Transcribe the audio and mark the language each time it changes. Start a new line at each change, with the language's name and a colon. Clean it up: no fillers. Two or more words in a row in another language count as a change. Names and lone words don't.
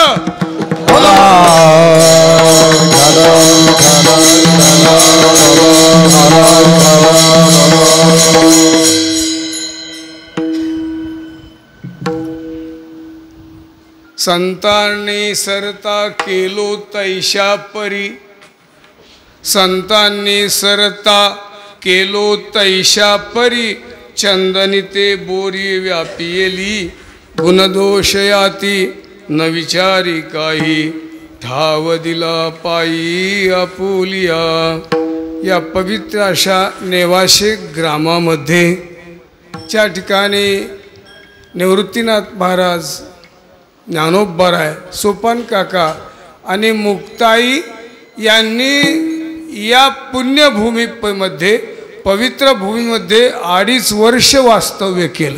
Marathi: संतांनी सरता केलो तैशा परी संतांनी सरता केलो तैशा परी चंदनी ते बोरी व्यापियेली गुणदोष याती न विचारी काही ठाव दिला पायी आपुलिया या पवित्र अशा नेवाशे ग्रामामध्ये च्या ठिकाणी निवृत्तीनाथ महाराज, ज्ञानोबराय, सोपान काका आणि मुक्ताई यांनी या पुण्यभूमीमध्ये, पवित्र भूमीमध्ये 2.5 वर्ष वास्तव्य केलं.